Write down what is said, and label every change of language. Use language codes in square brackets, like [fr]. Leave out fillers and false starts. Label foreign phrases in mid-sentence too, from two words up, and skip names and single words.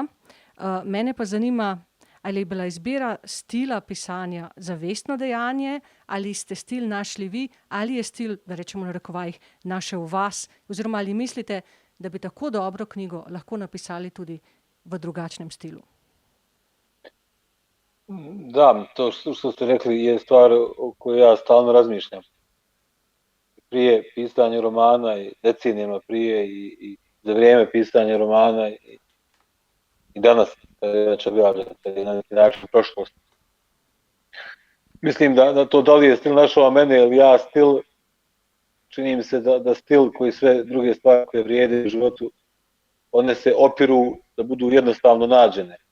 [sl] Mene pa zanima, ali je bila izbira stila pisanja zavestno dejanje, ali ste stil našli vi, ali je stil, da rečemo na narekovajih, našel vas, oziroma ali mislite, da bi tako dobro knjigo lahko napisali tudi v drugačnem stilu? [bs] Da, to što ste rekli je stvar o kojoj ja stalno razmišljam. Prije pisanja romana i decenijama prije i za vrijeme pisanja romana i danas već objavljeno, na neki način prošlost. Mislim da to da li je stil našao mene ili ja stil, čini mi se da stil koji sve druge stvari koje vrijede u životu, one se opiru da budu jednostavno nađene.